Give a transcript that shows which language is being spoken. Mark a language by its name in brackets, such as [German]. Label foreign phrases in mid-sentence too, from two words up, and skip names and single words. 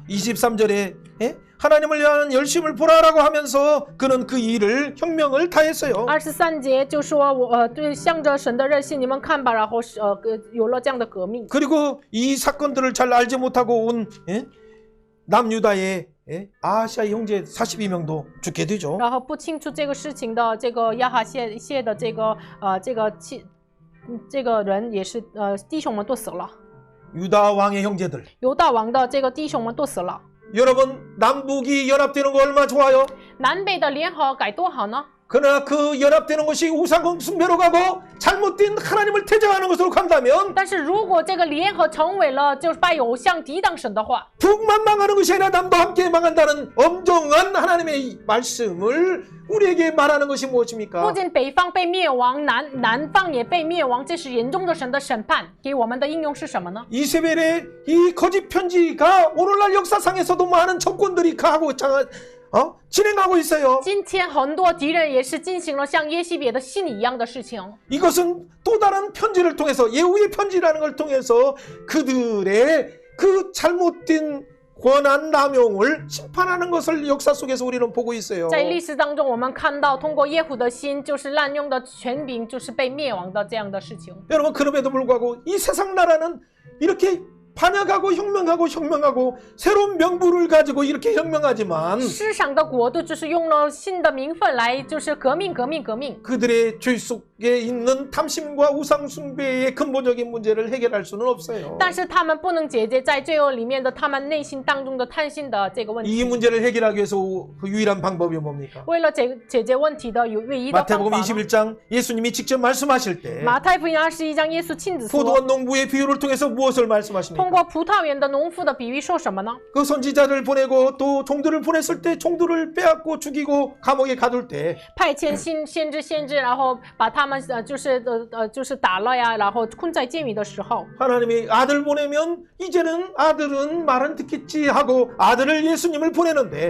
[Korean] 23절에 하나님을 위한 열심을 보라라고 하면서 그는 그 일을 혁명을 다 했어요. [Chinese] 23 节就说对，向着神的热心，你们看吧，然后有了这样的革命。 [Korean] 그리고 이 사건들을 잘 알지 못하고 온 남유다의 아하시아의 형제 42명도 죽게 되죠. [Chinese] 然后不清楚这个事情的这个亚哈谢的这个人也是弟兄们都死了， [Korean] 유다 왕의 형제들. [Chinese] 犹大王的这个弟兄们都死了。 [Korean] 여러분 남북이 연합되는 거 얼마나 좋아요? [Chinese] 南北的联合该多好呢？ [Korean] 그러나 그 연합되는 것이 우상 숭배로 가고 잘못된 하나님을 퇴장하는 것으로 간다면 [Chinese] 但是如果这个联合成为了就是拜偶像抵挡神的话， [Korean] 북만 망하는 것이 아니라 남도 함께 망한다는 엄정한 하나님의 말씀을 우리에게 말하는 것이 [Chinese] 不 [Korean] 무엇입니까? [Chinese] 仅北方被灭亡，南方也被灭亡，这是严重的神的审判。给我们的应用是什么呢？ [Korean] 이세벨의 이 거짓 편지가 오늘날 역사상에서도 많은 정권들이 진행하고 있어요. [Chinese] 今天很多敌人也是进行了像耶西别的信一样的事情。 [Korean] 이것은 또 다른 편지를 통해서 예후의 편지라는 걸 통해서 그들의 그 잘못된 권한 남용을 심판하는 것을 역사 속에서 우리는 보고 있어요. [Chinese] 在历史当中，我们看到通过耶户的心，就是滥用的权柄，就是被灭亡的这样的事情。 [Korean] 여러분 그럼에도 불구하고 이 세상 나라는 이렇게 반역하고 혁명하고 새로운 명분을 가지고 이렇게 혁명하지만 [Chinese] 世上的国度就是用了新的名分来，就是革命。 [Korean] 그들의 죄 속에 있는 탐심과 우상 숭배의 근본적인 문제를 해결할 수는 없어요. [Chinese] 但是他们不能解决在罪恶里面的他们内心当中的贪心的这个问 [Korean] 이 [Chinese] 题。 [Korean] 문제를 해결하기 위해서 그 유일한 방법이 뭡니까? [Chinese] 为了解决问题的有唯一的方 [Korean] 마태복음 [Chinese] 法呢。 [Korean] 21장 예수님이 직접 말씀하실 때 [Chinese] 马太福音21章，耶稣亲自说， [Korean] 포도원 농부의 비유를 통해서 무엇을 말씀하십니까? [Chinese] 通过葡萄园的农夫的比喻说什么呢？ [Korean] 그 선지자를 보내고 또 종들을 보냈을 때 종들을 빼앗고 죽이고 감옥에 가둘 때 [Chinese] 派遣先知，然后把他们就是打了呀，然后困在监狱的时候， [Korean] 하나님이 아들 보내면 이제는 아들은 말은 듣겠지 하고 아들을 예수님을 보내는데